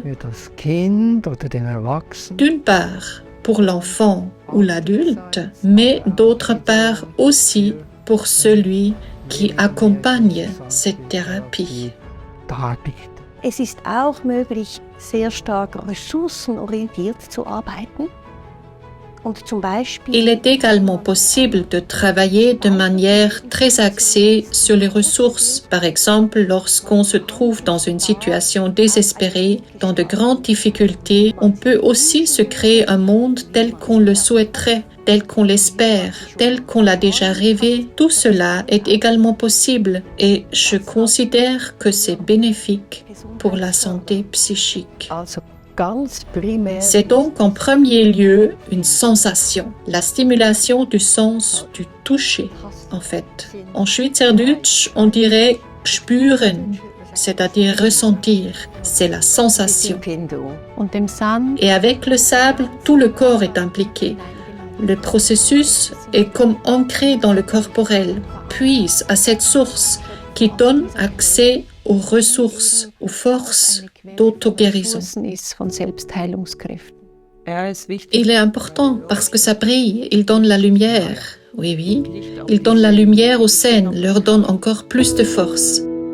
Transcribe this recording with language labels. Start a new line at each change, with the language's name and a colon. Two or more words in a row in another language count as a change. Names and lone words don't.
German: für das Kind oder den Erwachsenen
French: d'une part pour l'enfant ou l'adulte, mais d'autre part aussi pour celui qui accompagne cette thérapie.
German: darlegt. Es ist auch möglich, sehr stark ressourcenorientiert zu arbeiten. Und zum Beispiel
French: Il est également possible de travailler de manière très axée sur les ressources. Par exemple, lorsqu'on se trouve dans une situation désespérée, dans de grandes difficultés, on peut aussi se créer un monde tel qu'on le souhaiterait, tel qu'on l'espère, tel qu'on l'a déjà rêvé. Tout cela est également possible et je considère que c'est bénéfique pour la santé psychique.
German: Also ganz primär
French: C'est donc en premier lieu une sensation, la stimulation du sens du toucher, en fait. En Schweizerdeutsch, on dirait spüren, c'est-à-dire ressentir, c'est la sensation.
German: Und dem Sand
French: Et avec le sable, tout le corps est impliqué. Le processus est comme ancré dans le corporel, puise à cette source qui donne accès aux ressources, aux forces d'auto-guérison.
German: ist von Selbstheilungskräften. ist wichtig.
French: Il est important parce que ça brille, il donne la lumière. Oui, il donne la lumière aux scènes, leur donne encore plus de force.